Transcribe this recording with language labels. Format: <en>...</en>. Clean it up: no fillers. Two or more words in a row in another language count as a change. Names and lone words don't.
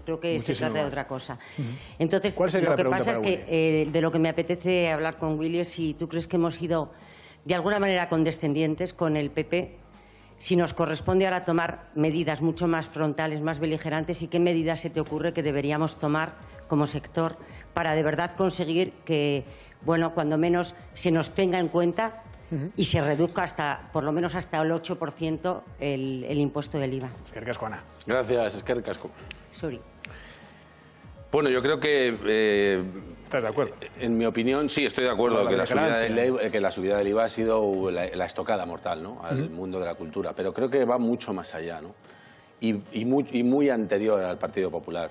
<es>Creo que se trata de otra cosa. Entonces, lo que pasa es que de lo que me apetece hablar con Willy es si tú crees que hemos sido, de alguna manera, condescendientes con el PP, si nos corresponde ahora tomar medidas mucho más frontales, más beligerantes, y qué medidas se te ocurre que deberíamos tomar como sector para de verdad conseguir que, bueno, cuando menos se nos tenga en cuenta y se reduzca hasta, por lo menos hasta el 8% el impuesto del IVA.</es> <eu>Eskerrik asko, Ana. Gracias, eskerrik asko.</eu> <es>Sorry. Bueno, yo creo que... ¿Estás de acuerdo? En mi opinión, sí, estoy de acuerdo que la subida del IVA ha sido la estocada mortal, ¿no?, al mundo de la cultura. Pero creo que va mucho más allá, ¿no? Y muy anterior al Partido Popular.</es>